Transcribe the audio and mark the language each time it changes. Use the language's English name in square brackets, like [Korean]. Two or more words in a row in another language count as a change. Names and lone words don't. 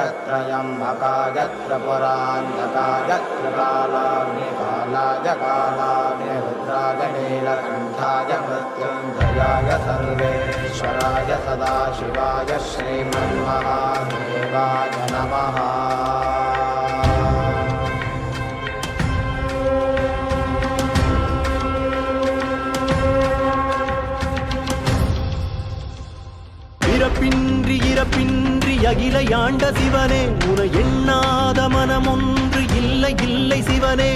[Sanskrit] त्र्यम्बकाय त्रिपुरान्तकाय त्रिकालाग्निकालाय कालाग्निरुद्राय नीलकण्ठाय मृत्युञ्जयाय सर्वेश्वराय सदाशिवाय श्रीमन्महादेवाय नमः। [Tamil] பிறப்பின்றி இறப்பின்றி அகிலையாண்ட சிவனே உன எண்ணாத மனமொன்று இல்லை இல்லை சிவனே.